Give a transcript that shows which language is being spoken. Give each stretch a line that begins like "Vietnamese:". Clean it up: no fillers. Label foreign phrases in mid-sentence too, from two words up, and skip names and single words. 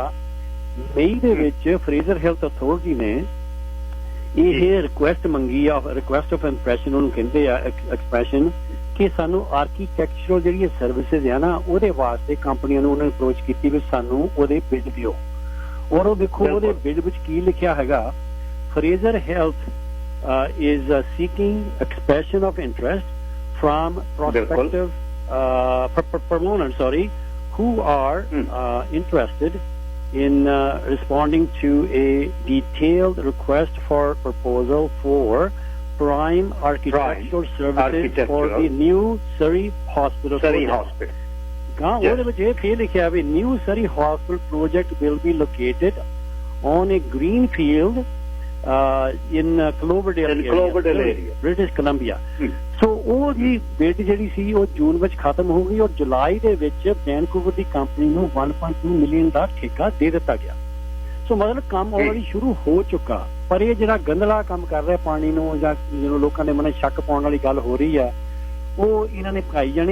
Punjabi: ਮਈ ਦੇ ਵਿੱਚ ਫਰੇਜ਼ਰ ਹੈਲਥ ਅਥਾਰਟੀ ਨੇ ਇਹ ਰਿਕੁਐਸਟ ਮੰਗੀ ਆ,
English: request of impression
Punjabi: ਉਹਨੂੰ ਕਹਿੰਦੇ ਆ, ਐਕਸਪ੍ਰੈਸ਼ਨ, ਕਿ ਸਾਨੂੰ ਆਰਕੀਟੈਕਚਰਲ ਜਿਹੜੀਆਂ ਸਰਵਿਸਿਜ਼ ਆ ਨਾ ਉਹਦੇ ਵਾਸਤੇ ਕੰਪਨੀਆਂ ਨੂੰ ਉਹਨਾਂ ਨੇ ਅਪਰੋਚ ਕੀਤੀ ਵੀ ਸਾਨੂੰ ਉਹਦੇ ਬਿੱਡ ਦਿਓ। ਔਰ ਉਹ ਦੇਖੋ ਉਹਦੇ ਬਿੱਡ ਵਿੱਚ ਕੀ ਲਿਖਿਆ ਹੈਗਾ,
English: ਫਰੇਜ਼ਰ ਹੈਲਥ is seeking expression of interest from prospective proponents who are interested in responding to a detailed request for proposal for prime architectural services for the new Surrey Hospital project.
Punjabi: ਉਹਦੇ ਵਿੱਚ ਇਹ ਫਿਰ ਲਿਖਿਆ ਵੀ
English: new Surrey Hospital project will be located on a green field in Cloverdale area, British Columbia.
Punjabi: So ਉਹ ਜੀ ਬਿਡ ਜਿਹੜੀ ਸੀ ਉਹ ਜੂਨ ਵਿੱਚ ਖਤਮ ਹੋ ਗਈ ਔਰ ਜੁਲਾਈ ਦੇ ਵਿੱਚ ਵੈਨਕੂਵਰ ਦੀ ਕੰਪਨੀ ਨੂੰ 1.2 ਮਿਲੀਅਨ ਦਾ ਠੇਕਾ ਦੇ ਦਿੱਤਾ ਗਿਆ। ਸੋ ਮਤਲਬ ਕੰਮ ਆਲਰੇਡੀ ਸ਼ੁਰੂ ਹੋ ਚੁੱਕਾ। ਪਰ ਇਹ ਜਿਹੜਾ ਗੰਦਲਾ ਕੰਮ ਕਰ ਰਿਹਾ ਪਾਣੀ ਨੂੰ ਜਾਂ ਜਿਹਨੂੰ ਲੋਕਾਂ ਦੇ ਮਨ ਸ਼ੱਕ ਪਾਉਣ ਵਾਲੀ ਗੱਲ ਹੋ ਰਹੀ ਆ, ਉਹ ਇਹਨਾਂ ਨੇ ਪਕਾਈ ਜਾਣੀ।